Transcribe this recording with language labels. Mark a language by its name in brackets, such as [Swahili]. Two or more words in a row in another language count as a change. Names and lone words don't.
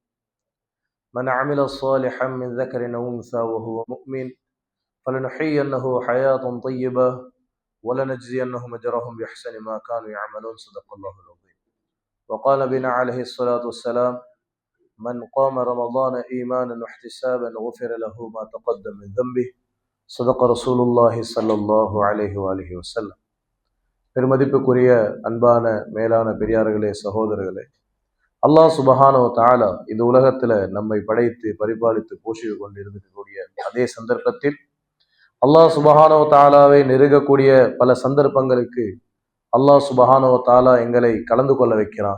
[Arabic] من عمل صالحا من ذكر أو أنثى وهو مؤمن فلنحيينه حياة طيبة ولنجزينهم أجرهم بأحسن ما كانوا يعملون. صدق الله العظيم. وقال بنا عليه الصلاة والسلام: من قام رمضان إيمانا واحتسابا غفر له ما تقدم من ذنبه. صدق رسول الله صلى الله عليه وآله وسلم. [Tamil] பெருமதிப்புக்குரிய அன்பான மேலான பெரியார்களே, சகோதரர்களே, [Arabic] الله سبحانه وتعالى [Tamil] இந்த உலகத்துல நம்மை படைத்து பரிபாலித்து போஷித்து கொண்டு இருக்கக்கூடிய அதே சந்தர்ப்பத்தில் அல்லாஹ் சுபஹானஹு தஆலாவை நெருங்கக்கூடிய பல சந்தர்ப்பங்களுக்கு [Arabic] الله سبحانه وتعالى [Tamil] எங்களை கலந்து கொள்ள வைக்கிறான்.